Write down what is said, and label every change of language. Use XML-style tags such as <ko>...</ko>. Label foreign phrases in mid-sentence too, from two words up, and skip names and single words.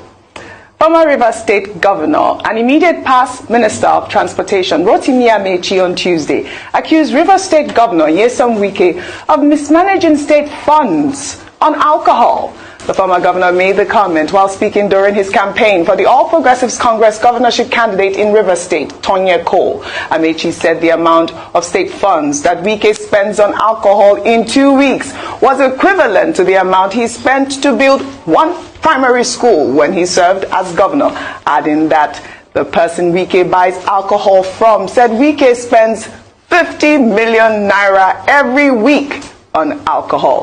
<en>Former Rivers State Governor and immediate past Minister of Transportation Rotimi Amechi on Tuesday accused Rivers State Governor Nysom Wike of mismanaging state funds on alcohol. The former governor made the comment while speaking during his campaign for the All Progressives Congress governorship candidate in Rivers State, Nysom. Amechi said the amount of state funds that Wike spends on alcohol in 2 weeks was equivalent to the amount he spent to build one primary school when he served as governor, adding that the person Wike buys alcohol from said Wike spends 50 million naira every week on alcohol.</en>